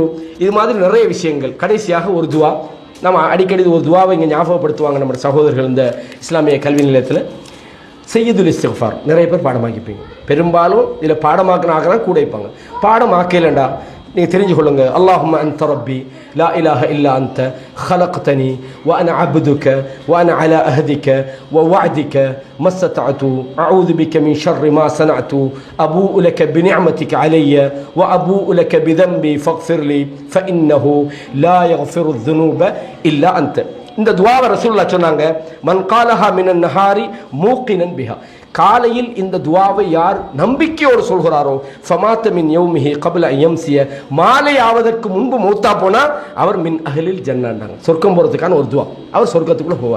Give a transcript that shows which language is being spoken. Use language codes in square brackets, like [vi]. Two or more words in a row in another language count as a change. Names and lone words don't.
[ta] இது மாதிரி நிறைய விஷயங்கள். கடைசியாக ஒரு துவா. நம்ம அடிக்கடி ஒரு துவாவை இங்கே ஞாபகப்படுத்துவாங்க நம்ம சகோதரர்கள் இந்த இஸ்லாமிய கல்வி நிலையத்தில். சையதுல் இஸ்திக்ஃபார் நிறைய பேர் பாடமாக்கிப்பீங்க. பெரும்பாலும் இதில் பாடமாக்கினாங்கன்னா கூட வைப்பாங்க. பாடமாக்கலண்டா நீங்கள் தெரிஞ்சு கொள்ளுங்க. [ar] اللهم أنت ربي لا إله إلا أنت خلقتني وأنا عبدك وأنا على أهدك ووعدك ما استطعت أعوذ بك من شر ما صنعت أبوء لك بنعمتك علي وأبوء لك بذنبي فاغفر لي فإنه لا يغفر الذنوب إلا أنت. [ta] இந்த துவாவை ரசூலுல்லாஹ் சொன்னாங்க, [ar] من قالها من النهار موقنا بها, [ta] காலையில் இந்த துவாவை யார் நம்பிக்கையோடு சொல்கிறாரோ [ar] فمات من يومه قبل يمسي, [ta] மாலை ஆவதற்கு முன்பு மௌத்தா போனா அவர் [ar] من أهل [ta] ஜன்னாண்டாங்க, சொர்க்கம் போறதுக்கான ஒரு துவா, அவர் சொர்க்கத்துக்குள்ள போவார்.